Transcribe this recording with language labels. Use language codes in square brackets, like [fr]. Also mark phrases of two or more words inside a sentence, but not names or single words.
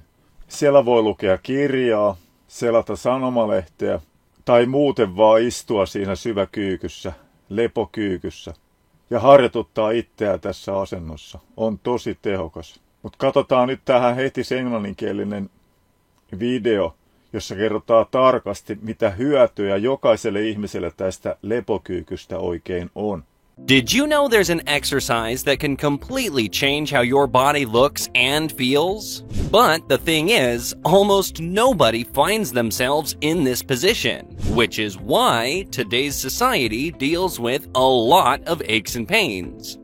[fi] Siellä voi lukea kirjaa, selata sanomalehteä tai muuten vaan istua siinä syväkyykyssä, lepokyykyssä ja harjoituttaa itseä tässä asennossa. On tosi tehokas. Mutta katsotaan nyt tähän heti se englanninkielinen video, jossa kerrotaan tarkasti, mitä hyötyjä jokaiselle ihmiselle tästä lepokyykystä oikein on. [en] Did you know there's an exercise that can completely change how your body looks and feels? But the thing is, almost nobody finds themselves in this position, which is why today's society deals with a lot of aches and pains.